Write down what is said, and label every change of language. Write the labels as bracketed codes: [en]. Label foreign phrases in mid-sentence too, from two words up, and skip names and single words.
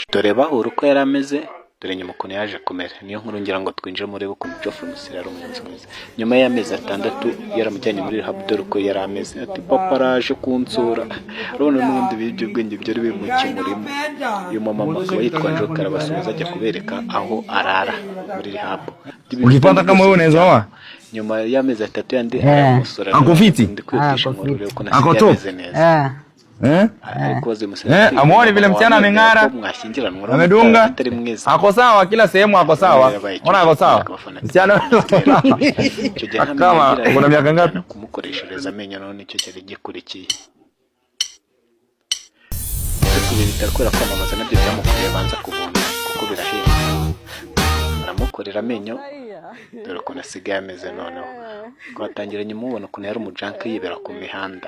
[rw] Dore bahura uko yari ameze, dore nyuma ukuntu yaje kumera. Niyo nkuru ngira ngo twinjire muri ukuntu Geoffrey Musiliya ari umunsi mwiza. Nyuma y'amezi 6 yaramujyanye muri rehab, dore uko yari ameze. Ati papa araje kunsura. Urabona n'ubundi ibiyobyabwenge byari bimukimurimo. Uyu mama akaba yitwa Joker, abasubiza ajya kubereka aho arara muri rehab. [sw] Ukipata kama wewe unaweza wa [rw] nyuma y'amezi 3 yandi aramusura. [sw] Ako fiti? Ako top? Amuoni vile msichana ameng'ara, amedunga, ako sawa kila sehemu, ako sawa. Ona ako sawa msichana. Kama kuna miaka ngapi [rw] kumukoreshereza amenyo, none icyo cyari gikurikiye. Bitakora kwamamaza nabyo byamukoreye banza kubona kuko birahenda. Aramukorera amenyo, dore ko nasigaye ameze noneho. Twatangiranye mubona ukuntu yari umujanka yibera ku mihanda.